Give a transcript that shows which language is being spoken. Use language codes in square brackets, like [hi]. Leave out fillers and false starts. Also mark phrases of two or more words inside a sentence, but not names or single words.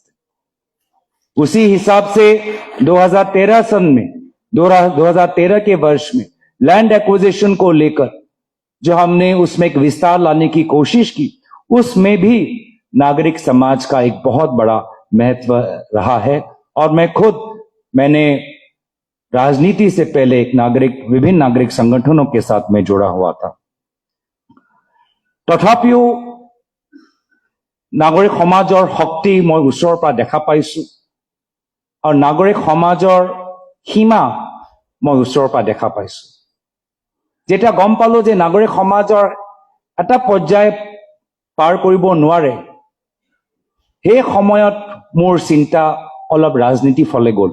[hi] उसी हिसाब से 2013 सन में, 2013 के वर्ष में लैंड एक्विजिशन को लेकर जो हमने उसमें एक विस्तार लाने की कोशिश की, उसमें भी नागरिक समाज का एक बहुत बड़ा महत्व रहा है। और मैंने राजनीति से पहले विभिन्न नागरिक संगठनों के साथ में जुड़ा हुआ था। [as] তথাপিও নাগৰিক সমাজৰ শক্তি মই ওচৰৰ পৰা দেখা পাইছো, আৰু নাগৰিক সমাজৰ সীমা মই ওচৰৰ পৰা দেখা পাইছো। যেতিয়া গম পালো যে নাগৰিক সমাজৰ এটা পৰ্যায় পাৰ কৰিব নোৱাৰে, সেই সময়ত মোৰ চিন্তা অলপ ৰাজনীতি ফলে গ'ল।